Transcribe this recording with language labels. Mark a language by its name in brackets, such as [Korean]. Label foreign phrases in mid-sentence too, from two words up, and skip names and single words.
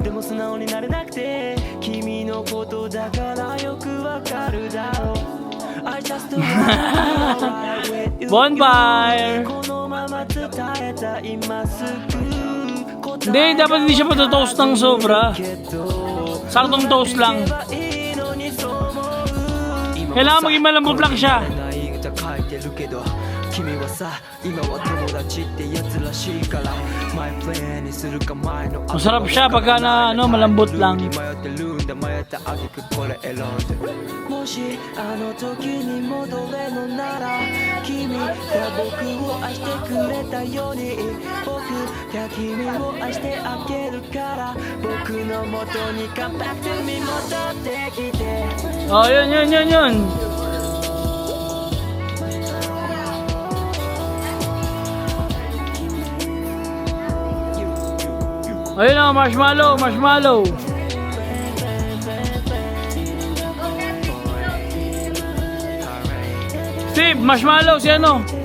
[Filipino] Bonfire. Hindi, dapat hindi siya matutoast ng sobra. Saktong toast lang. Kailangan maging malambot lang siya. [Japanese] 君はさ今は友達ってやつらしいからマイプレーにするか前の [Filipino] Masarap siya pagka na ano, malambot lang. [Japanese] 迷ってるんだ迷ったあげくこれ選んでもしあの時に戻れるなら君が僕を愛してくれたように僕が君を愛してあげるから僕の元に [English] Come back to me [Japanese] 戻ってきて [Filipino] Oh, yun. Ayun na, marshmallow. Steve, marshmallow si ano?